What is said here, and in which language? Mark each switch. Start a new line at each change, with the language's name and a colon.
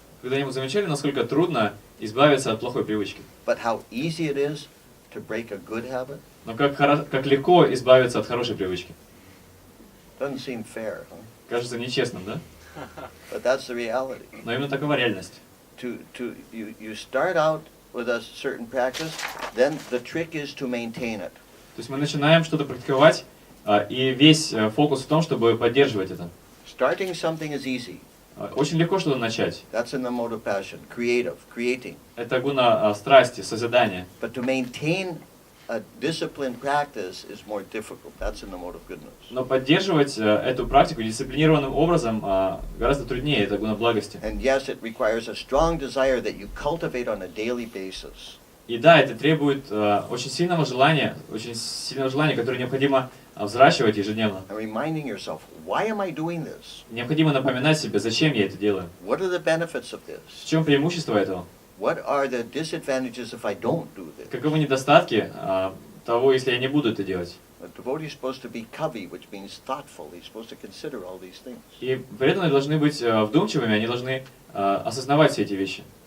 Russian: Когда-нибудь замечали, насколько трудно избавиться от плохой привычки?
English: But how easy it is to break a good habit?
Russian: Но как легко избавиться от хорошей привычки?
English: Doesn't seem fair, huh?
Russian: Кажется нечестным, да?
English: But that's the reality.
Russian: Но именно такова реальность.
English: You start out with a certain practice, then the trick is to maintain it.
Russian: То есть мы начинаем что-то практиковать, и весь фокус в том, чтобы поддерживать это.
English: Starting something is easy.
Russian: Очень легко что-то начать.
English: That's in the mode of passion, creating.
Russian: Это гуна страсти, созидания.
English: But to maintain a disciplined practice is more difficult. That's in the mode of goodness.
Russian: Но поддерживать эту практику дисциплинированным образом гораздо труднее, это гуна благости.
English: And yes, it requires a strong desire that you cultivate on a daily basis.
Russian: И да, это требует очень сильного желания, которое необходимо взращивать ежедневно.
English: And reminding yourself, why am I doing this?
Russian: Необходимо напоминать себе, зачем я это делаю.
English: What are the benefits of this?
Russian: В чем преимущество этого?
English: What are the disadvantages if I don't do this?
Russian: Каковы недостатки того, если я не буду это делать?
English: A devotee is supposed to be kavi, which means thoughtful. He's supposed to consider all these things.
Russian: И преданные должны быть вдумчивыми, они должны осознавать все эти вещи.